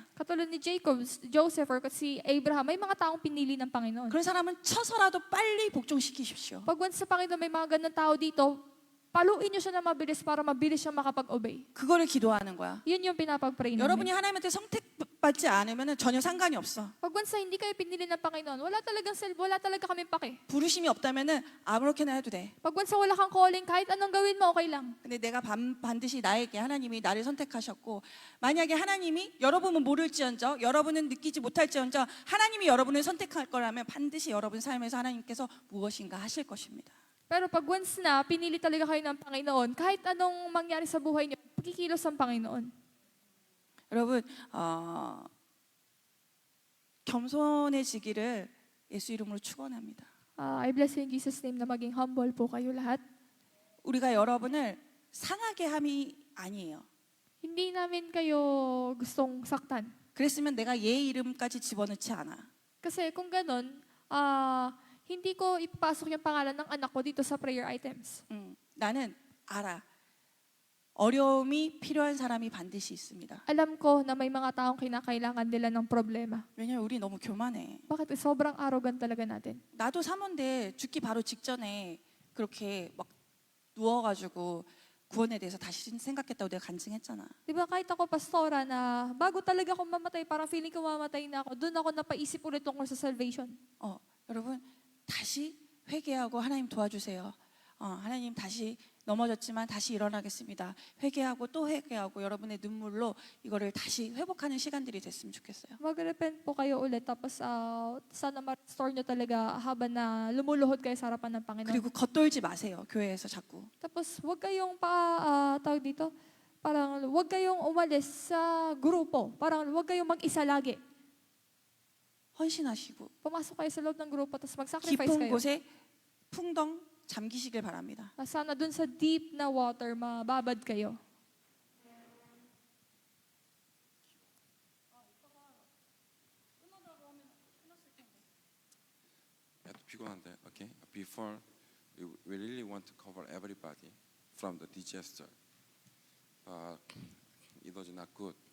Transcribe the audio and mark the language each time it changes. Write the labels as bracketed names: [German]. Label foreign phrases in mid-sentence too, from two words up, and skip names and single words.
[Filipino] Katulad ni Jacob, Joseph, or si Abraham, may mga taong pinili ng Panginoon. [Korean] 그런 사람은 쳐서라도 빨리 복종시키십시오. [Filipino] Pag once sa Panginoon may mga ganun tao dito, paluin nyo siya na mabilis para mabilis siya makapag-obey. [Korean] 그거를 기도하는 거야. [Filipino] Yun yung pinapag-pray [Korean] 여러분이 [Filipino] namin. [Korean] 하나님한테 선택받지 않으면 전혀 상관이 없어. [Filipino] Pag once na hindi kayo pinili ng Panginoon, wala talaga kami pake. [Korean] 부르심이 없다면은 아무렇게나 해도 돼. [Filipino] Pag once na wala kang calling, kahit anong gawin mo, okay lang. [Korean] 근데 내가 반드시 나에게 하나님이 나를 선택하셨고 만약에 하나님이 여러분은 모를지언정 여러분은 느끼지 못할지언정 하나님이 여러분을 선택할 거라면 반드시 여러분 삶에서 하나님께서 무엇인가 하실 것입니다. [Filipino] Pero pag once na pinili talaga kayo ng Panginoon, kahit anong mangyari sa buhay niyo, pagkikilos ang Panginoon. [Korean] 여러분 겸손해지기를 예수 이름으로 축원합니다. [English] I bless you in Jesus' name [Filipino] na maging humble po kayo lahat. [Korean] 우리가 여러분을 상하게 함이 아니에요. [Filipino] Hindi namin kayo gustong saktan. [Korean] 그랬으면 내가 얘 이름까지 집어넣지 않아. [Filipino] Kasi kung ganun, hindi ko ipapasok yung pangalan ng anak ko dito sa prayer items. [Korean] 나는 알아. 어려움이 필요한 사람이 반드시 있습니다. [Filipino] Alam ko na may mga taong kinakailangan nila ng problema. [Korean] 왜냐면 우리 너무 교만해. [Filipino] Bakit? Sobrang arrogant talaga natin. [Korean] 나도 사모인데 죽기 바로 직전에 그렇게 막 누워가지고 구원에 대해서 다시 생각했다고 내가 간증했잖아. [Filipino] Di ba kahit ako pastora na bago talaga ako mamatay, parang feeling ko mamatay na ako, doon ako napaisip ulit tungkol sa salvation. [Korean] 여러분 다시 회개하고 하나님 도와주세요. 하나님 다시 넘어졌지만 다시 일어나겠습니다. 회개하고 또 회개하고 여러분의 눈물로 이거를 다시 회복하는 시간들이 됐으면 좋겠어요. [Filipino] Mag-repent po kayo ulit tapos sana ma-restore nyo talaga habang na lumuluhod kayo sa harapan ng Panginoon. [Korean] 그리고 겉돌지 마세요. 교회에서 자꾸. [Filipino] Tapos huwag kayong tawag dito, parang huwag kayong umalis sa grupo. Parang huwag kayong mag-isa lagi. [Korean] 헌신하시고 [Filipino] Pumasok kayo sa loob ng grupo tapos mag-sacrifice [Korean] 깊은 [Filipino] kayo. [Korean] 곳에 풍덩 잠기시길 바랍니다. [Filipino] Sana dun sa deep na water, mababad kayo. [Korean] 피곤한데, [English] okay? Before, we really want to cover everybody from the disaster, but it was not good.